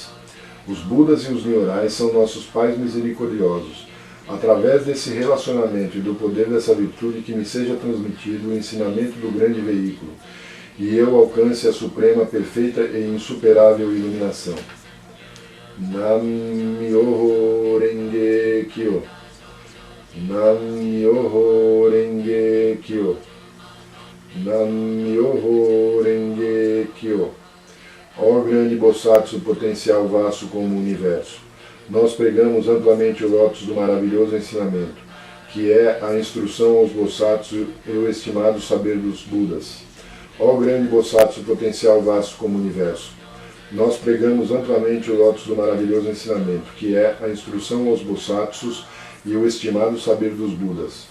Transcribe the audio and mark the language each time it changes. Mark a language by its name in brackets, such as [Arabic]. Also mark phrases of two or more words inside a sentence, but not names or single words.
[Portuguese] Os Budas e os Nyorais são nossos pais misericordiosos. Através desse relacionamento e do poder dessa virtude que me seja transmitido o ensinamento do grande veículo, e eu alcance a suprema, perfeita e insuperável iluminação. [Japanese] Nam-myoho Renge Kyo. Nam-myoho Renge Kyo. Nam-myoho Renge Kyo. [Portuguese] Ó grande Bosatsu potencial vasto como o universo, nós pregamos amplamente o lótus do maravilhoso ensinamento, que é a instrução aos Bosatsu e o estimado saber dos Budas. Ó grande Bosatsu potencial vasto como o universo, nós pregamos amplamente o lótus do maravilhoso ensinamento, que é a instrução aos Bosatsus e o estimado saber dos Budas.